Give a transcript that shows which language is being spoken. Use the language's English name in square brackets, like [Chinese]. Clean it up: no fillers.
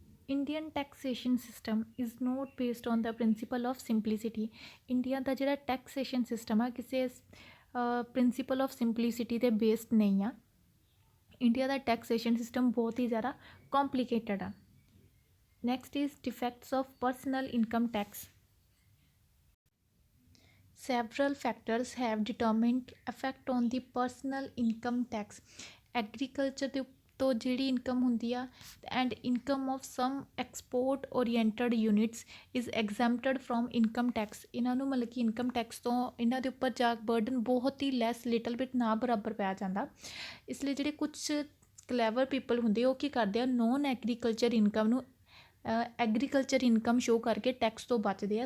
[English] Indian taxation system is not based on the principle of simplicity. [Punjabi] India ਦਾ ਜਿਹੜਾ taxation system ਆ ਕਿਸੇ principal of simplicity 'ਤੇ based ਨਹੀਂ ਆ। ਇੰਡੀਆ ਦਾ taxation system ਬਹੁਤ ਹੀ ਜ਼ਿਆਦਾ ਕੰਪਲੀਕੇਟਡ ਆ। [English] Next is defects of personal income tax. Several factors have determined effect on the personal income tax। [Punjabi] Agriculture ਦੇ ਤੋਂ ਜਿਹੜੀ ਇਨਕਮ ਹੁੰਦੀ ਆ [English] And income of some export oriented units is exempted from income tax. [Punjabi] ਇਹਨਾਂ ਨੂੰ ਮਤਲਬ ਕਿ ਇਨਕਮ ਟੈਕਸ ਤੋਂ ਇਹਨਾਂ ਦੇ ਉੱਪਰ ਜਾ ਬਰਡਨ ਬਹੁਤ ਹੀ ਲੈਸ ਲਿਟਲ ਬਿਟ ਨਾ ਬਰਾਬਰ ਪੈ ਜਾਂਦਾ। ਇਸ ਲਈ ਜਿਹੜੇ ਕੁਛ ਕਲੈਵਰ ਪੀਪਲ ਹੁੰਦੇ ਉਹ ਕੀ ਕਰਦੇ ਆ, ਨੋਨ ਐਗਰੀਕਲਚਰ ਇਨਕਮ ਨੂੰ ਐਗਰੀਕਲਚਰ ਇਨਕਮ ਸ਼ੋ ਕਰਕੇ ਟੈਕਸ ਤੋਂ ਬਚਦੇ ਆ।